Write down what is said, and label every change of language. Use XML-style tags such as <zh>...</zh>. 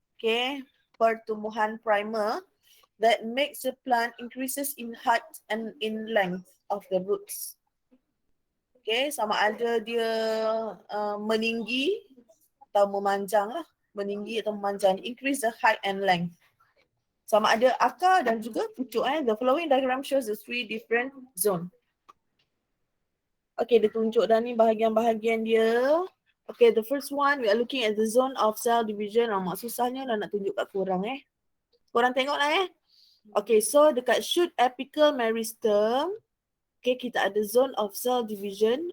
<en>Okay,</en> <ms>pertumbuhan primer</ms> <en>that makes the plant increases in height and in length of the roots.</en> <ms>Okay, sama ada dia meninggi atau memanjang lah. Meninggi atau memanjang.</ms> <en>Increase the height and length.</en> <ms>Sama ada akar dan juga pucuk.</ms> <en>The following diagram shows the 3 different zone.</en> <ms>Okay, dia tunjuk dah ni bahagian-bahagian dia.</ms> <en>Okay, the first one, we are looking at the zone of cell division.</en> <ms>Mak susahnya lah nak tunjuk kat korang Korang tengok lah Okay, so dekat shoot apical meristem, okay, kita ada</ms> <en>zone of cell division.</en>